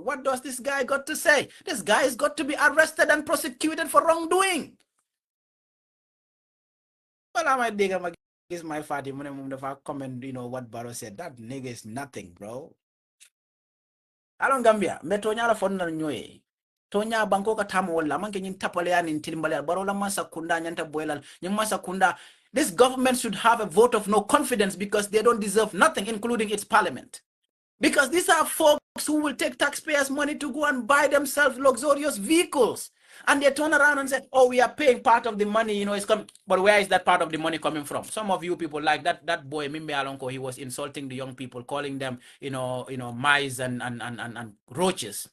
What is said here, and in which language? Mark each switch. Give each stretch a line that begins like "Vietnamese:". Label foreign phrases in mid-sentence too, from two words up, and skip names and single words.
English: What does this guy got to say? This guy has got to be arrested and prosecuted for wrongdoing. Well, I might dig him against my fatty when I comment, what Barrow said. That nigga is nothing, bro. Along Gambia,
Mandingo: metonya la fonda nyoye. Tonya banko ka tamu wala manke nyin tapale ya nintilimbale barola masa kunda nyanta boyla nyamasa kunda.
English: This government should have a vote of no confidence because they don't deserve nothing, including its parliament. Because these are folks who will take taxpayers' money to go and buy themselves luxurious vehicles. And they turn around and say, oh, we are paying part of the money, it's coming. But where is that part of the money coming from? Some of you people like that boy, Mimbe Alonko, he was insulting the young people, calling them, mice and roaches.